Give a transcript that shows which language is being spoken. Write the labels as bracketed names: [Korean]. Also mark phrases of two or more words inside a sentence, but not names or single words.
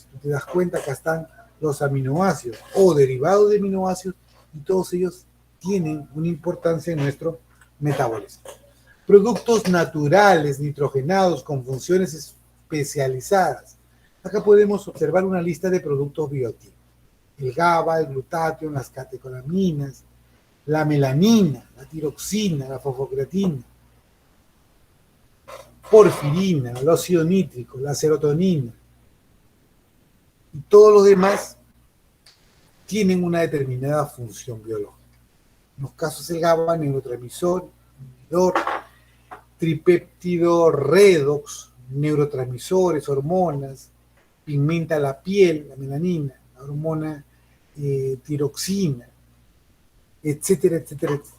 [Spanish] Tú te das cuenta, acá están los aminoácidos o derivados de aminoácidos, y todos ellos tienen una importancia en nuestro metabolismo. Productos naturales nitrogenados con funciones especializadas. Acá podemos observar una lista de productos bioactivos: el GABA, el glutatión, las catecolaminas, la melanina, la tiroxina, la fosfocreatina, porfirina, el óxido nítrico, la serotonina, y todos los demás tienen una determinada función biológica. En los casos del GABA, neurotransmisor, inhibidor, tripéptido redox, neurotransmisores, hormonas, pigmenta la piel, la melanina, la hormona tiroxina, etcétera, etcétera, etcétera.